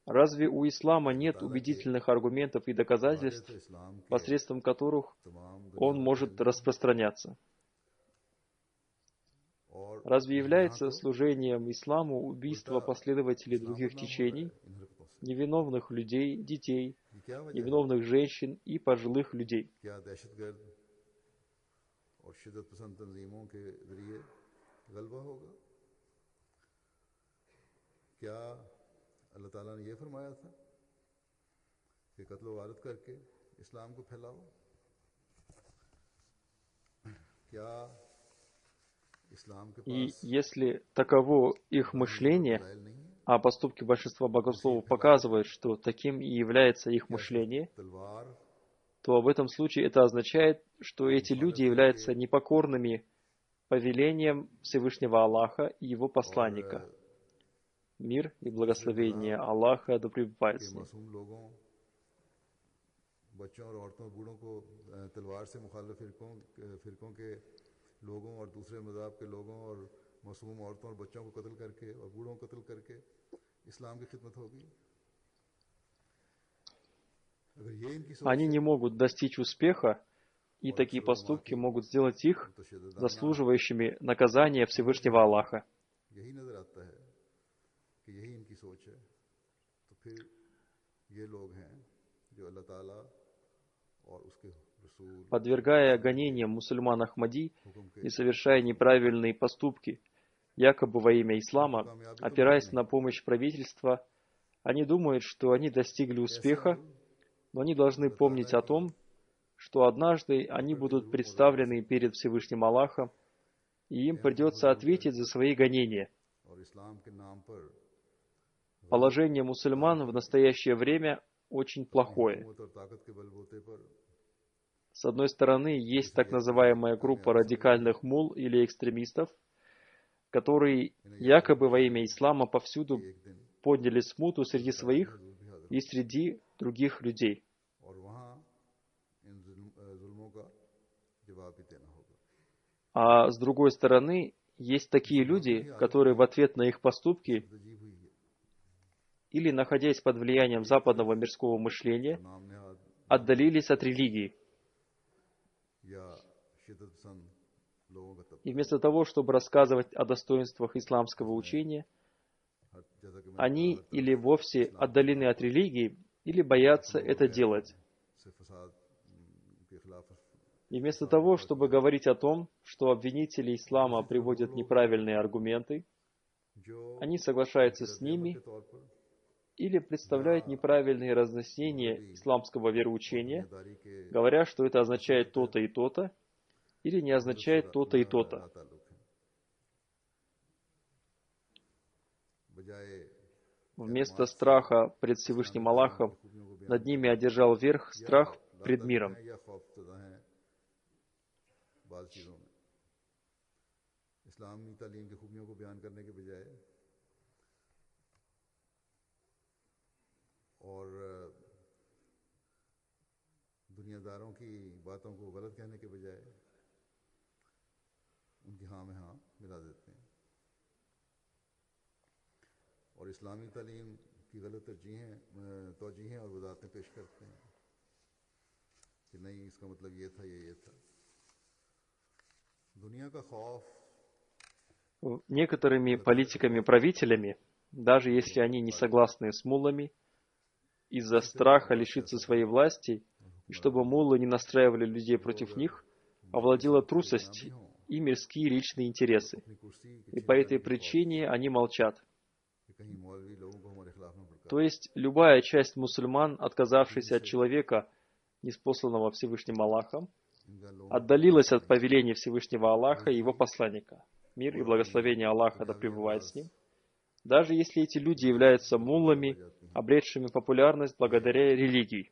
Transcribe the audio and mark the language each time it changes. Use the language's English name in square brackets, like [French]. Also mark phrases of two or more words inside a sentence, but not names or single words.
[Russian] Разве у ислама нет убедительных аргументов и доказательств, посредством которых он может распространяться? Разве является служением исламу убийство последователей других течений, невиновных людей, детей, невиновных женщин и пожилых людей? [Urdu] اللہ تعالیٰ نے یہ فرمایا تھا کہ قتل وارت کرکے اسلام کو پھیلاؤ. کیا اسلام کے [Russian] И [Urdu] پاس [Russian] если таково их мышление, [Urdu] دلائل نہیں ہے? [Russian] а поступки большинства богословов показывают, что таким и является их [Urdu] کیا [Russian] мышление, [Urdu] تلوار [Russian] то в этом случае это означает, что эти люди являются непокорными повелением Всевышнего Аллаха и Его посланника. Мир и благословение Аллаха да пребывает [Urdu] کے [Russian] с ним. [Urdu] معصوم لوگوں، بچوں اور عورتوں بوڑھوں کو تلوار سے مخالف فرقوں کے لوگوں اور دوسرے مذہب کے لوگوں اور معصوم عورتوں اور بچوں کو قتل کرکے اور بوڑھوں کو قتل کرکے اسلام کی خدمت ہوگی. اگر یہ ان کی سوچ [Russian] Они [Urdu] ہے [Russian] не могут достичь успеха, и такие поступки могут сделать их [Urdu] متشددانہ [Russian] заслуживающими наказания Всевышнего Аллаха. [Urdu] یہی نظر آتا ہے کہ یہی ان کی سوچ ہے، تو پھر یہ لوگ ہیں جو اللہ تعالیٰ اور اس کے رسول [Russian] Подвергая гонениям мусульман Ахмади [Urdu] حکم کے [Russian] и совершая неправильные поступки, якобы во имя ислама, опираясь на помощь правительства, они думают, что они достигли успеха, но они должны помнить о том, что однажды они будут представлены перед Всевышним Аллахом, и им придется ответить за свои гонения. [Urdu] اور اسلام کے نام پر [Russian] Положение мусульман в настоящее время очень плохое. [Urdu] حکومت اور طاقت کے بل بوتے پر [Russian] С одной стороны, есть так называемая группа радикальных мул или экстремистов, которые якобы во имя ислама повсюду [Urdu] ایک دن [Russian] подняли смуту среди своих и среди других людей. [Urdu] اور وہاں ان ظلموں کا جواب بھی دینا ہوگا. [Russian] А с другой стороны, есть такие люди, которые в ответ на их поступки [Urdu] تجیب ہوئی ہے [Russian] или находясь под влиянием западного мирского мышления, [Urdu] نام نہاد [Russian] отдалились от религии. [Urdu] یا شدت پسند لوگوں کا [Russian] И [Urdu] طبقہ [Russian] вместо того, чтобы рассказывать о достоинствах исламского учения, [Urdu] جیسا کہ میں نے [Russian] они или вовсе отдалены от религии, или боятся это делать. [Urdu] سے فساد کے خلاف [Russian] И вместо того, чтобы говорить о том, что обвинители ислама приводят неправильные аргументы, [Urdu] جو [Russian] они соглашаются с [Urdu] کے [Russian] ними [Urdu] طور پر [Russian] или представляют неправильные разъяснения исламского вероучения, [Urdu] داری کے [Russian] говоря, что это означает то-то и то-то, или не означает то-то и то-то. [Urdu] تعلق ہے بجائے [Russian] Вместо страха пред Всевышним Аллахом над ними одержал верх страх пред миром. [Urdu] یا خوفزدہ ہیں بعض چیزوں میں اسلامی تعلیم کی خوبیوں کو بیان کرنے کے بجائے اور دنیاداروں کی باتوں کو غلط کہنے کے بجائے ان کی ہاں میں ہاں ملا دیتے ہیں اور اسلامی تعلیم کی غلط توجیہیں اور وضاحتیں پیش کرتے ہیں کہ نہیں اس کا مطلب یہ تھا یہ تھا. دنیا کا خوف [Russian] Некоторыми политиками-правителями, даже если они не согласны с муллами, из-за страха лишиться своей власти, и чтобы муллы не настраивали людей против них, овладела трусость и мирские личные интересы. [Urdu] اپنی کرسی [Russian] И по этой причине они молчат. [Urdu] کہ کہیں مولوی لوگوں کو ہمارے خلاف نہ بھڑکا [Russian] То есть любая часть мусульман, отказавшаяся от человека, ниспосланного Всевышним Аллахом, [Urdu] ان کا لوگوں [Russian] отдалилась от повеления Всевышнего Аллаха и его посланника. Мир и благословение Аллаха да пребывает с ним. Даже если эти люди являются муллами, обретшими популярность благодаря религии.